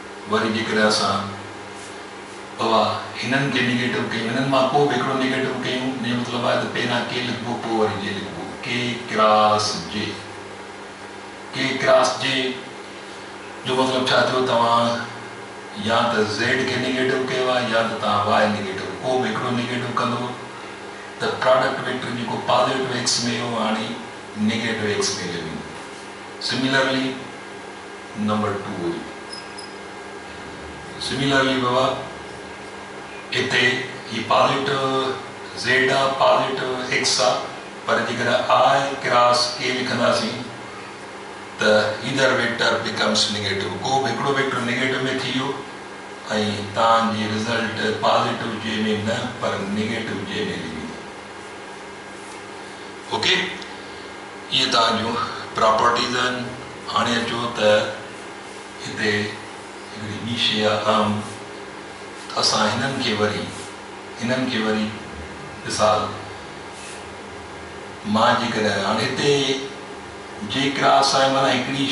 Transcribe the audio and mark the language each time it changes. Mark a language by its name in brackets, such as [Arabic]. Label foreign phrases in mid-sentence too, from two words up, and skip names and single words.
[Sindhi] वरी जेकर असां बाबा हिननि खे निगेटिव कयूं, हिननि मां को बि हिकिड़ो निगेटिव कयूं, इन जो मतिलबु आहे त पहिरियां के लिखिबो पोइ वरी जे लिखिबो, [English] k cross j. k cross j [Sindhi] जो मतिलबु छा थियो, तव्हां या त ज़ेड खे निगेटिव कयो आहे या त तव्हां वाई निगेटिव, को बि हिकिड़ो निगेटिव कंदो त [English] product vector [Sindhi] जेको [English] positive x [Sindhi] में हो हाणे [English] negative x [Sindhi] में हली वेंदो। सिमिलरली नंबर 2 हुई, सिमिलरली बाबा हिते ही [English] positive z [Sindhi] आहे, [English] positive x [Sindhi] आहे, पर जेकर [English] i cross k [Sindhi] लिखंदासीं त [English] either vector becomes negative, [Sindhi] को बि हिकिड़ो वेक्टर नेगेटिव में थी वियो ऐं तव्हांजी रिज़ल्ट [English] positive j [Sindhi] में न पर [English] negative j [Sindhi] में हली वेंदी। ओके, इहे तव्हांजूं प्रॉपर्टीज़ आहिनि। हाणे अचो त हिते हिकिड़ी ॿी शइ आहे अहम, असां हिननि खे वरी मिसाल मां जेकर हाणे हिते [English] j cross [Sindhi] आहे माना हिकिड़ी